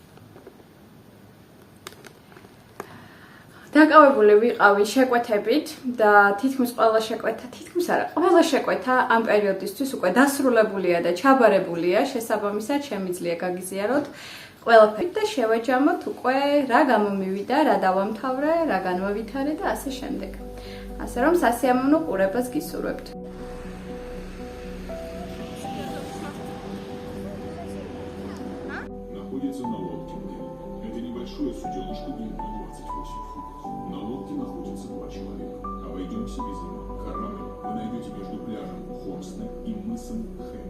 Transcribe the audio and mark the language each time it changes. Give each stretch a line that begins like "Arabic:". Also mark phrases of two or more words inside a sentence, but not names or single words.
Georgian: დაკავებული ვიყავი შეკვეთებით და თითქმის ყველა შეკვეთა ამ პერიოდისთვის უკვე დასრულებულია და ჩაბარებულია, შესაბამისად შემიძლია გაგიზიაროთ ყველაფერი და შევაჯამოთ უკვე რა გამომივიდა, რა დავამთავრე, რა განვავითარე და ასე შემდეგ. ასე რომ სასიამოვნო ყურებას გისურვებთ.
Russian: Находится на лодке. Это небольшое суденышко длиной 28 футов. На лодке находится 2 человека. Обойдемся без него. Корабль вы найдете между пляжем Хорстен и мысом Хэнд.